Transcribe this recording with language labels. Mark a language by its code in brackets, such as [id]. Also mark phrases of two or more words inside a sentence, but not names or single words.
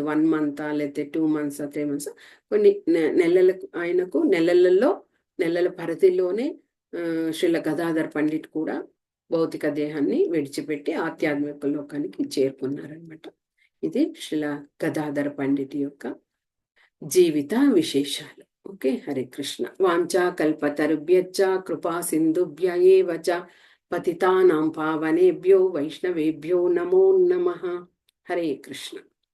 [te] 1 మంతా లేకపోతే 2 మంత్స్ 3 మంత్స్ కొన్ని నెలలకు ఆయనకు నెలల పరిధిలోనే శ్రీల గదాధర్ పండిట్ కూడా భౌతిక దేహాన్ని విడిచిపెట్టి ఆధ్యాత్మిక లోకానికి చేరుకున్నారనమాట. ఇది శ్రీల గదాధర్ పండిట్ యొక్క జీవిత విశేషాలు. ఓకే, హరే కృష్ణ. [sa] వాంఛా కల్పతరుభ్యశ్చ కృపా సింధుభ్య ఏవ చ పతితానాం పావనేభ్యో వైష్ణవేభ్యో నమో నమః. [te] హరే కృష్ణ.